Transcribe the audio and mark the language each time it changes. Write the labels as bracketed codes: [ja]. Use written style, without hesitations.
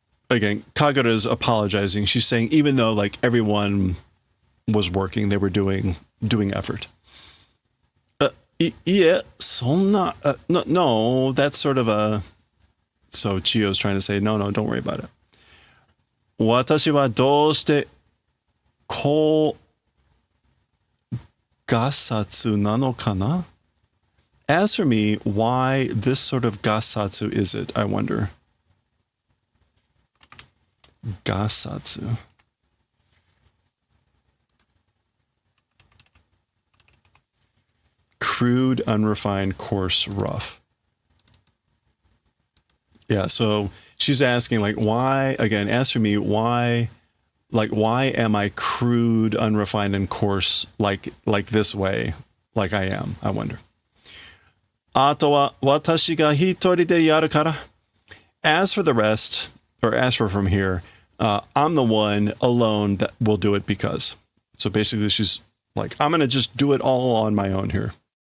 [en] again, Kagura is apologizing. She's saying even though like everyone was working, they were doing effort. Yeah, no, that's sort of a. So Chiyo's trying to say, no, don't worry about it. [ja] 私はどうして高ガサツなのかな? [en] As for me, why this sort of gasatsu is it, I wonder? [ja] Gasatsu. [en] Crude, unrefined, coarse, rough. Yeah, so she's asking, like, why, again, as for me, why am I crude, unrefined, and coarse like this way, like I am, I wonder. [ja] あとは私が一人でやるから. [en] As for the rest, or as for from here, I'm the one alone that will do it because. So basically she's like, I'm going to just do it all on my own here.